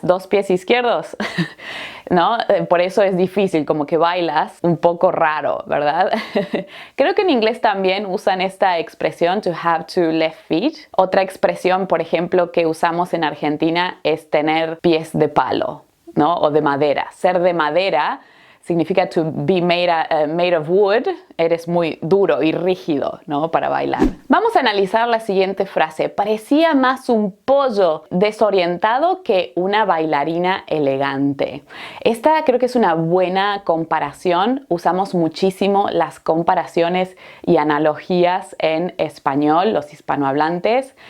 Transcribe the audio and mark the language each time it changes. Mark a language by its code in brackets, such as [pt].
[es] Dos pies izquierdos. ¿No? Por eso es difícil, como que bailas un poco raro, ¿verdad? Creo que en inglés también usan esta expresión, [en] to have two left feet. [es] Otra expresión, por ejemplo, que usamos en Argentina es tener pies de palo, ¿no? O de madera. Ser de madera significa [en] to be made of wood. [es] Eres muy duro y rígido, ¿no? Para bailar. Vamos a analizar la siguiente frase. Parecía más un pollo desorientado que una bailarina elegante. Esta creo que es una buena comparación. Usamos muchísimo las comparaciones y analogías en español, los hispanohablantes.